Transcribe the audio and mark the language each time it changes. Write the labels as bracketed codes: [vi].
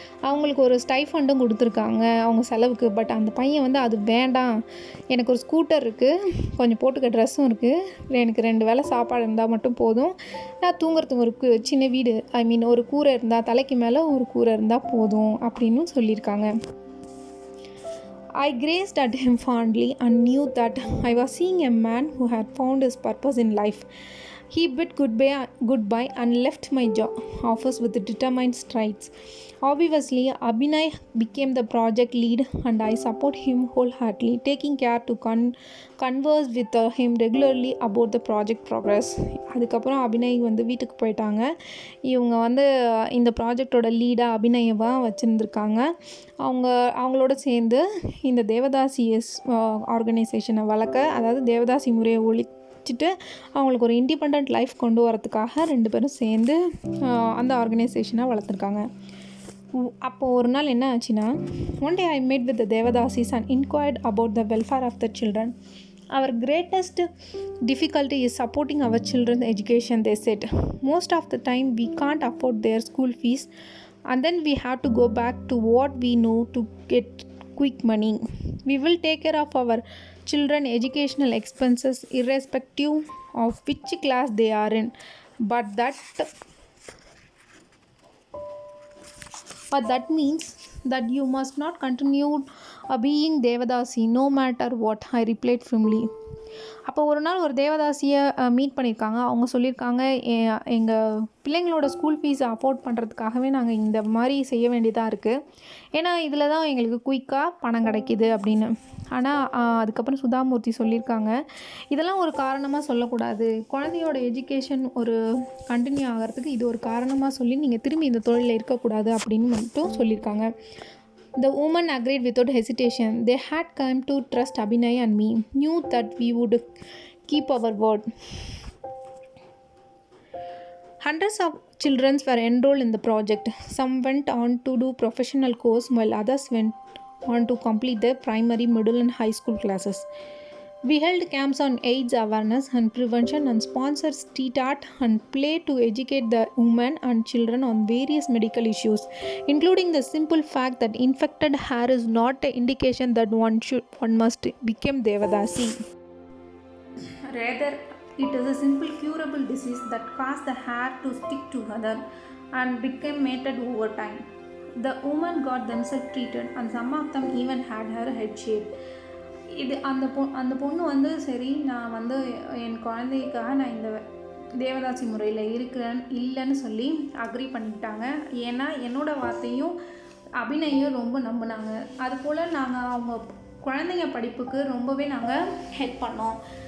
[ta] அவங்களுக்கு ஒரு ஸ்டைஃபண்டும் கொடுத்துருக்காங்க அவங்க செலவுக்கு. பட் அந்த பையன் அது வேண்டாம், எனக்கு ஒரு ஸ்கூட்டர் இருக்குது, கொஞ்சம் போட்டுக்க ட்ரெஸ்ஸும் இருக்குது, எனக்கு 2 வேளை சாப்பாடு இருந்தால் மட்டும் போதும், நான் தூங்குறதுக்கு ஒரு சின்ன வீடு, ஒரு கூரை இருந்தால், தலைக்கு மேலே ஒரு கூரை இருந்தால் போதும் அப்படின்னு சொல்லியிருக்காங்க. [en] I gazed at him fondly and knew that I was seeing a man who had found his purpose in life. He bid goodbye and left my job office with determined strides. Obviously, Abhinay became the project lead and I support him wholeheartedly, taking care to converse with him regularly about the project progress. [ta] அதுக்கப்புறம் அபிநய் வீட்டுக்கு போயிட்டாங்க. இவங்க இந்த ப்ராஜெக்டோட லீடாக அபிநயவாக வச்சுருந்துருக்காங்க. அவங்களோட சேர்ந்து இந்த தேவதாசிஎஸ் ஆர்கனைசேஷனை வளர்க்க, அதாவது தேவதாசி முறையை வச்சுட்டு அவங்களுக்கு ஒரு இண்டிபெண்ட் லைஃப் கொண்டு வரதுக்காக 2 பேரும் சேர்ந்து அந்த ஆர்கனைசேஷனை வளர்த்துருக்காங்க. அப்போது ஒரு நாள் என்ன ஆச்சுன்னா, [en] One day I met with the devadasis and inquired about the welfare of the children. Our greatest difficulty is supporting our children's education, they said. Most of the time we can't afford their school fees and then we have to go back to what we know to get quick money. We will take care of our children educational expenses irrespective of which class they are in, but that means that you must not continue being Devadasi no matter what, I replied firmly. [ta] அப்போ ஒரு நாள் ஒரு தேவதாசியை meet பண்ணியிருக்காங்க. அவங்க சொல்லியிருக்காங்க, எங்கள் பிள்ளைங்களோட school ஃபீஸை அஃபோர்ட் பண்ணுறதுக்காகவே நாங்கள் இந்த மாதிரி செய்ய வேண்டியதாக இருக்குது, ஏன்னா இதில் தான் எங்களுக்கு குயிக்காக பணம் கிடைக்கிது அப்படின்னு. ஆனால் அதுக்கப்புறம் சுதாமூர்த்தி சொல்லியிருக்காங்க, இதெல்லாம் ஒரு காரணமாக சொல்லக்கூடாது, குழந்தையோட எஜுகேஷன் ஒரு கண்டினியூ ஆகிறதுக்கு இது ஒரு காரணமாக சொல்லி நீங்கள் திரும்பி இந்த தொழிலில் இருக்கக்கூடாது அப்படின்னு மட்டும் சொல்லியிருக்காங்க. [en] The woman agreed without hesitation. They had come to trust Abhinay and me, knew that we would keep our word. Hundreds of children were enrolled in the project. Some went on to do professional course while others went on to complete their primary, middle and high school classes. We held camps on AIDS awareness and prevention and sponsored street art and play to educate the women and children on various medical issues, including the simple fact that infected hair is not an indication that one must become Devadasi. Rather, it is a simple curable disease that caused the hair to stick together and became matted over time. The women got themselves treated and some of them even had her head shaved. [ta] இது அந்த பொண்ணு வந்து சரி நான் வந்து என் குழந்தைக்காக நான் இந்த தேவதாசி முறையில் இல்லைன்னு சொல்லி அக்ரி பண்ணிக்கிட்டாங்க. ஏன்னா என்னோடய வார்த்தையும் அபிநயும் ரொம்ப நம்பினாங்க. அதுபோல் நாங்கள் அவங்க குழந்தைங்க படிப்புக்கு ரொம்பவே நாங்கள் ஹெல்ப் பண்ணோம்.